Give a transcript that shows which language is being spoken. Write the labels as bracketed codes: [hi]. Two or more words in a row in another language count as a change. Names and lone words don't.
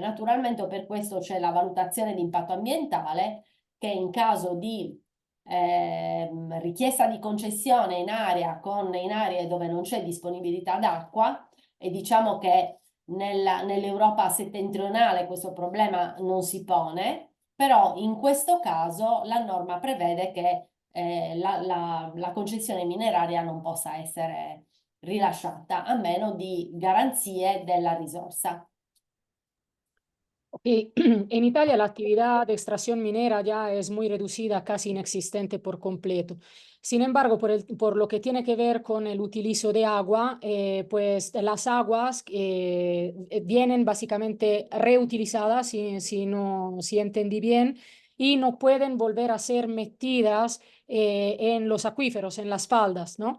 [it] Naturalmente per questo c'è la valutazione di impatto ambientale che in caso di richiesta di concessione in aree dove non c'è disponibilità d'acqua, e diciamo che nell'Europa settentrionale questo problema non si pone, però in questo caso la norma prevede che la concessione mineraria non possa essere rilasciata a meno di garanzie della risorsa. [es] Y en Italia la actividad de extracción minera ya es muy reducida, casi inexistente por completo. Sin embargo, por lo que tiene que ver con el utilizo de agua, pues las aguas vienen básicamente reutilizadas, si entendí bien, y no pueden volver a ser metidas en los acuíferos, en las faldas, ¿no?